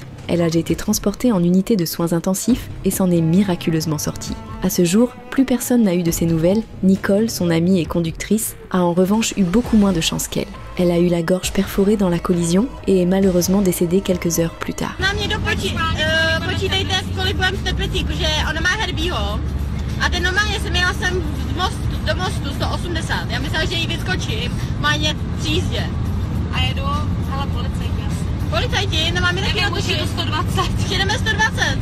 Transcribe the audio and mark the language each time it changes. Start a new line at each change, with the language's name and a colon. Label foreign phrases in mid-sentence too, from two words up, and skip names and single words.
French: Elle a été transportée en unité de soins intensifs et s'en est miraculeusement sortie. À ce jour, plus personne n'a eu de ses nouvelles. Nicole, son amie et conductrice, a en revanche eu beaucoup moins de chance qu'elle. Elle a eu la gorge perforée dans la collision et est malheureusement décédée quelques heures plus tard.
Czech: A ten normálně jsem jela sem do mostu 180, já myslela, že jí vyskočím, máně v jízdě. A jedu, hele, policajti. Policajti? No máme taky natočit. 120. Jedeme 120.